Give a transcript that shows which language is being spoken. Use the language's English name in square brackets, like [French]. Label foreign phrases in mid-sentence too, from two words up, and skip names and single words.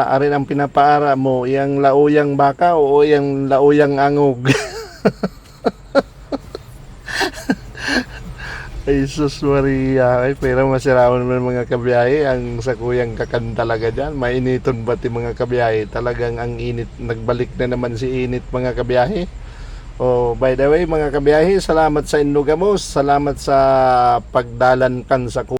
[Bikol] Arin ang pinapaara mo, yang lauyang baka o yang lauyang angog. Ay sus Maria. Ay pero masirawan naman mga kabiyahe ang sakuyang kakan talaga dyan. Mainiton ba ti mga kabiyahe? [Filipino] Talagang ang init. [Bikol] Nagbalik na naman si init mga kabiyahe. Oh, [English] by the way [Bikol] mga kabiyahe, salamat sa inyo gamos, salamat sa pagdalan kan sa